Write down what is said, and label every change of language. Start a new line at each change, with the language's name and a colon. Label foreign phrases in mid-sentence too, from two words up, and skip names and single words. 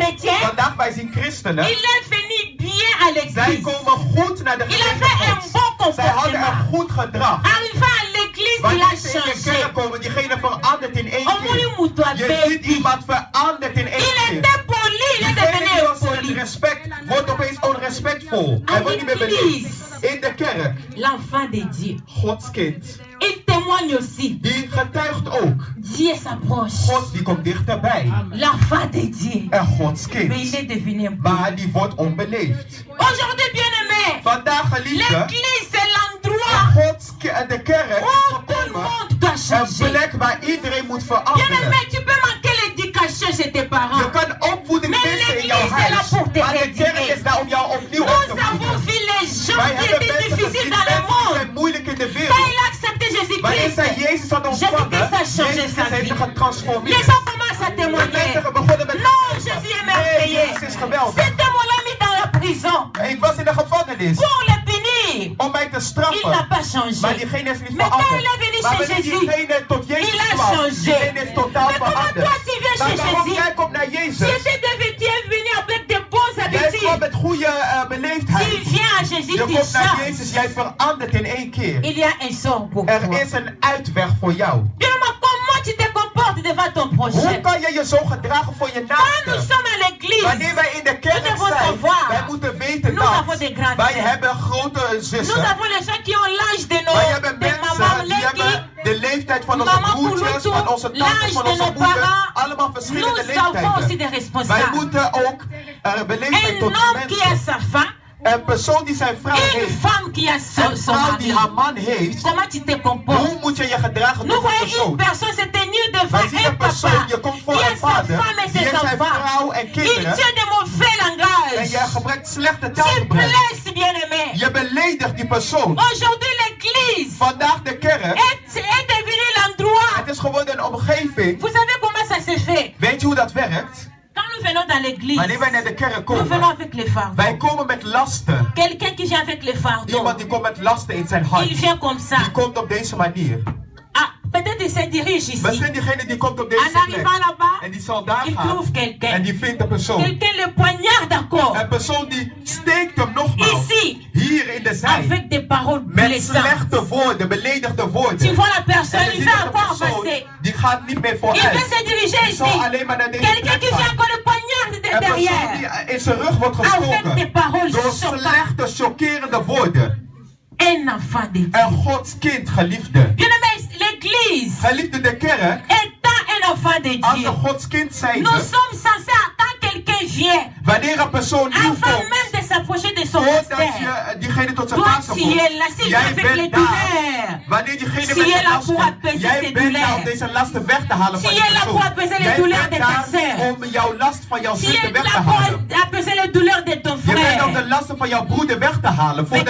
Dutch: Vandaag Vandaag wij zien christenen.
French: Il est venu bien à
Dutch: Zij
French: l'église.
Dutch: komen goed naar de
French: Il
Dutch: gemeente
French: avait un
Dutch: Gods.
French: bon
Dutch: Zij hadden een
French: comportement.
Dutch: goed gedrag.
French: Arrivé à l'église, il
Dutch: Wanneer
French: a
Dutch: ze in de
French: changé.
Dutch: kerk komen, diegene verandert in één
French: Au moins,
Dutch: keer.
French: il moutoie
Dutch: Je
French: bête.
Dutch: ziet iemand veranderd in één
French: Il
Dutch: keer.
French: était poli, il est
Dutch: Diegene die
French: devenu
Dutch: was met
French: poli.
Dutch: respect, wordt opeens onrespectvol. Hij wordt niet meer beleefd. In de kerk,
French: L'enfant de Dieu.
Dutch: Gods kind,
French: Il témoigne aussi.
Dutch: die getuigt ook.
French: Dieu s'approche.
Dutch: God die komt dichterbij.
French: L'enfant de Dieu.
Dutch: En Gods
French: Mais il
Dutch: kind.
French: est devenu un
Dutch: Maar die wordt onbeleefd.
French: Aujourd'hui, bien-aimé,
Dutch: Vandaag geliefde,
French: l'église c'est l'endroit
Dutch: de kerk is
French: où tout le
Dutch: gekomen.
French: monde doit
Dutch: Een
French: changer.
Dutch: plek waar iedereen moet veranderen.
French: Bien-aimé, tu peux manquer l'éducation chez tes parents.
Dutch: Je kan opvoeding Maar missen in jouw
French: l'église is là
Dutch: huis. voor te Maar de kerk redden. is daar om jou opnieuw op
French: Nous
Dutch: te
French: avons
Dutch: voeden.
French: vu les gens
Dutch: Wij
French: qui
Dutch: hebben
French: étaient
Dutch: mensen
French: difficiles
Dutch: gezien,
French: dans le
Dutch: mensen die
French: monde.
Dutch: zijn moeilijk in de
French: Quand
Dutch: wereld.
French: il a accepté
Dutch: Wanneer
French: Jésus-Christ,
Dutch: zij Jezus had ontvangen,
French: Jésus-Christ a changé
Dutch: Jezus
French: sa
Dutch: heeft
French: vie.
Dutch: zich getransformeerd.
French: les gens commencent à
Dutch: De
French: témoigner.
Dutch: mensen begonnen met
French: Non, Jésus est
Dutch: nee,
French: merveilleux.
Dutch: Jezus is geweldig.
French: C'était mon ami dans la prison.
Dutch: Ik was in de gevangenis
French: Pour le punir,
Dutch: om mij te
French: il n'a
Dutch: straffen.
French: pas changé.
Dutch: Maar diegene is niet
French: Mais quand
Dutch: veranderd.
French: il est venu
Dutch: Maar
French: chez
Dutch: wanneer
French: Jésus,
Dutch: diegene tot
French: il
Dutch: Jezus
French: a
Dutch: kwam,
French: changé.
Dutch: diegene is totaal
French: Mais comment
Dutch: veranderd.
French: toi tu viens
Dutch: Maar
French: chez
Dutch: waarom
French: Jésus?
Dutch: jij komt naar
French: Tu
Dutch: Jezus?
French: étais venu avec de bonnes
Dutch: Jij kwam
French: habitudes.
Dutch: met goede
French: Tu
Dutch: beleefdheid.
French: viens à Jésus,
Dutch: Je
French: tu
Dutch: komt naar
French: changes.
Dutch: Jezus, jij verandert in één keer.
French: Il y a un sort pour
Dutch: Er
French: toi.
Dutch: is een uitweg voor jou.
French: Bien, mais comment tu te comportes devant ton
Dutch: Hoe
French: prochain?
Dutch: kan je je zo gedragen voor je
French: Quand nous
Dutch: naaste?
French: sommes à l'église,
Dutch: Wanneer wij in de kerk
French: nous devons
Dutch: zijn,
French: savoir.
Dutch: wij moeten weten
French: Nous avons
Dutch: dat
French: des grandes
Dutch: wij
French: sœurs.
Dutch: hebben grote
French: Nous
Dutch: zussen.
French: avons les gens qui ont l'âge de nos
Dutch: Wij hebben
French: de maman
Dutch: mensen die
French: Leki.
Dutch: hebben de leeftijd van onze
French: Maman
Dutch: broertjes,
French: Kulutu,
Dutch: van onze tantes,
French: l'âge
Dutch: van
French: de
Dutch: onze
French: nos
Dutch: moeders.
French: parents.
Dutch: Allemaal
French: Nous
Dutch: verschillende
French: avons aussi des
Dutch: leeftijden. Wij
French: responsables.
Dutch: moeten ook beleefdheid
French: Un
Dutch: tot
French: homme qui a
Dutch: mensen.
French: sa femme,
Dutch: Een persoon die zijn vrouw
French: une
Dutch: heeft,
French: femme qui a
Dutch: een
French: son
Dutch: vrouw die
French: mari.
Dutch: haar man heeft.
French: Comment tu te comportes?
Dutch: Hoe moet je je gedragen
French: Nous
Dutch: tot een
French: voyons une
Dutch: persoon?
French: personne se tenir devant
Dutch: Wij zien
French: un
Dutch: een
French: papa
Dutch: persoon, je komt voor
French: qui a
Dutch: een
French: sa
Dutch: vader,
French: femme et
Dutch: die
French: ses
Dutch: heeft zijn
French: enfants.
Dutch: vrouw en
French: Il
Dutch: kinderen.
French: tient de mauvais
Dutch: En
French: langage.
Dutch: je gebruikt slechte
French: Tu
Dutch: taalgebruik.
French: blesses, bien-aimé.
Dutch: Je beledigt die persoon.
French: Aujourd'hui, l'église
Dutch: Vandaag de kerk,
French: est devenue l'endroit.
Dutch: het is geworden een omgeving.
French: Vous savez comment ça se fait?
Dutch: Weet je hoe dat werkt?
French: Quand nous venons dans l'église,
Dutch: Wanneer wij naar de kerk
French: nous venons
Dutch: komen,
French: avec les fardeaux.
Dutch: wij komen met lasten.
French: Quelqu'un qui vient avec les fardeaux,
Dutch: Iemand die komt met lasten in zijn hart.
French: il vient comme ça.
Dutch: Die komt op deze manier.
French: Ah, peut-être il se dirige ici.
Dutch: Misschien diegene die komt op
French: En
Dutch: deze plek.
French: arrivant là-bas,
Dutch: En die zal daar
French: il
Dutch: gaan.
French: trouve quelqu'un.
Dutch: En die vindt een persoon.
French: Quelqu'un le poignarde encore.
Dutch: Een persoon die steekt hem nogmaals.
French: Ici,
Dutch: Hier in de zij.
French: avec des paroles
Dutch: Met
French: blessantes.
Dutch: slechte woorden, beledigde woorden.
French: Tu vois la
Dutch: En
French: personne,
Dutch: je
French: il
Dutch: ziet
French: va
Dutch: dat de
French: encore
Dutch: persoon,
French: passer.
Dutch: die gaat niet meer
French: Il
Dutch: vooruit.
French: veut se diriger
Dutch: Die zal
French: ici.
Dutch: alleen maar naar deze
French: Quelqu'un
Dutch: plek
French: qui vient
Dutch: gaan.
French: encore le poignarde de
Dutch: Een persoon
French: derrière.
Dutch: die in zijn rug wordt
French: Avec des
Dutch: gestoken.
French: paroles
Dutch: Door
French: choquantes.
Dutch: slechte, chockerende woorden.
French: Un enfant de Dieu.
Dutch: Een Gods kind, geliefde.
French: Bien-aimé, l'église
Dutch: Geliefde de kerk,
French: étant un enfant de
Dutch: als
French: Dieu,
Dutch: een Gods kind zijn.
French: nous sommes censés, quand quelqu'un vient,
Dutch: Wanneer een persoon nieuw
French: avant
Dutch: komt,
French: même de s'approcher de son
Dutch: voordat
French: pasteur,
Dutch: je diegene tot zijn
French: toi
Dutch: plaats
French: tu
Dutch: komt,
French: es là, s'il vient
Dutch: jij
French: avec les
Dutch: bent daar.
French: douleurs,
Dutch: Wanneer diegene
French: Tu
Dutch: met
French: es
Dutch: zijn
French: là
Dutch: last
French: pour
Dutch: komt,
French: apaiser
Dutch: jij
French: ses
Dutch: bent daar
French: douleurs.
Dutch: om deze lasten weg te halen
French: Tu
Dutch: van
French: es
Dutch: die
French: là pour
Dutch: persoon.
French: apaiser les
Dutch: Jij
French: douleurs
Dutch: bent
French: de ta
Dutch: daar
French: sœur.
Dutch: om jouw last van jouw
French: tu
Dutch: zuster
French: es
Dutch: weg te
French: là pour
Dutch: halen.
French: apaiser les douleurs de ton
Dutch: Je bent om de
French: frère.
Dutch: lasten van jouw broeder weg te halen voordat